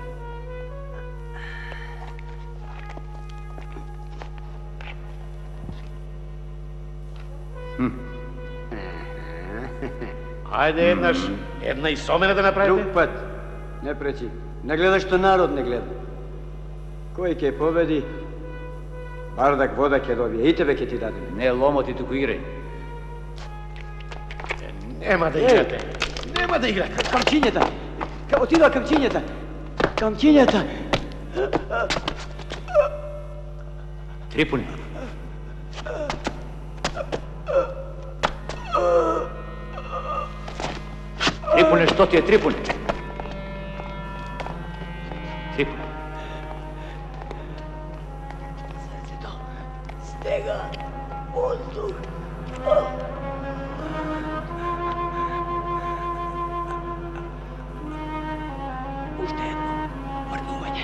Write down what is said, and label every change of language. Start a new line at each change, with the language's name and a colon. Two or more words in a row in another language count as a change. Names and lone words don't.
Macedonian: Ајде една и со мене да направите. Друг пат. Не пречи. Не гледа што народ не гледа. Кој ќе победи, бардак вода ќе добие и тебе ќе ти даде. Не ломоти, туку играј. Нема да играте. Нема да играте. Кам чинјата. Отидува кам чинјата. Кам чинјата. Трипуни. Трипуни, што ти е Трипуни? Трипуни. Срцето стега воздух. Уште едно мрдување.